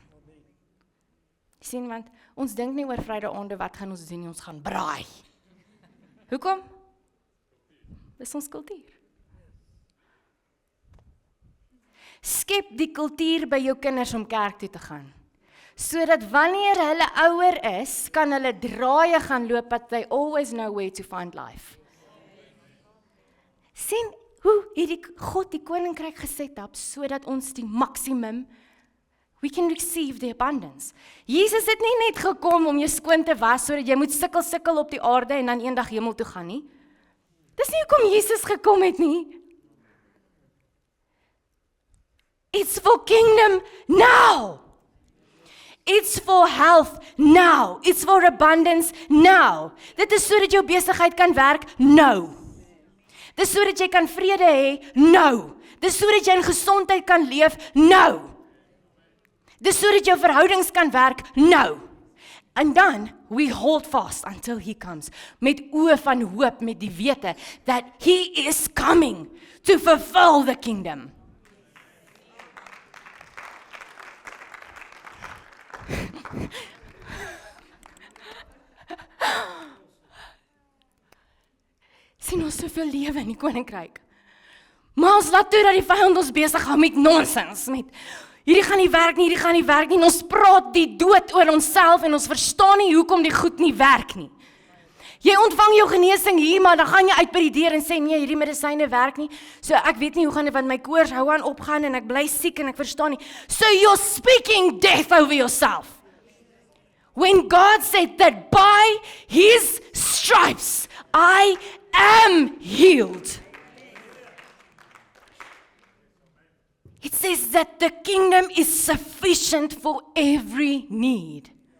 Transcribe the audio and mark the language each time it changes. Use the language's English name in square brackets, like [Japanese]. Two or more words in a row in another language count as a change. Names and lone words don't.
[Afrikaans] Sien, want ons dink nie oor Vrydae-aande, wat gaan ons doen nie, ons gaan braai. Hoekom? Dis ons kultuur. Skep die kultuur by jou kinders om kerk toe te gaan. Sodat wanneer hulle ouer is, kan hulle draaie gaan loop, [English] but they always know where to find life. [Afrikaans] Sien hoe hierdie God die koninkryk geset het, sodat ons die maksimum, [English] we can receive the abundance. [Afrikaans] Jesus het nie net gekom om jou skoon te was, sodat jy moet sukkel op die aarde en dan eendag hemel toe gaan nie. Dis nie hoekom Jesus gekom het nie. [English] It's for kingdom now. It's for health now. It's for abundance now. [Afrikaans] Dit is sodat jou besigheid kan werk nou. Dit is sodat jy kan vrede hê nou. Dit is sodat jy in gesondheid kan leef nou. Dit is sodat jou verhoudings kan werk nou. [English] And then we hold fast until he comes. [Afrikaans] Met oë van hoop, met die wete [English] that he is coming to fulfill the kingdom. [Afrikaans] Sien ons soveel lewe in die koninkryk. Maar ons laat toe dat die vyand ons besig hou met nonsens, met hierdie gaan nie werk nie, en ons praat die dood oor onsself en ons verstaan nie hoekom die goed nie werk nie. Jy ontvang jou genesing hier, maar dan gaan jy uit by die deur en sê nee, hierdie medisyne werk nie. So ek weet nie hoe gaan dit, want my koors hou aan opgaan en ek bly siek en ek verstaan nie. [English] So you're speaking death over yourself. When God said that by his stripes I am healed. It says that the kingdom is sufficient for every need.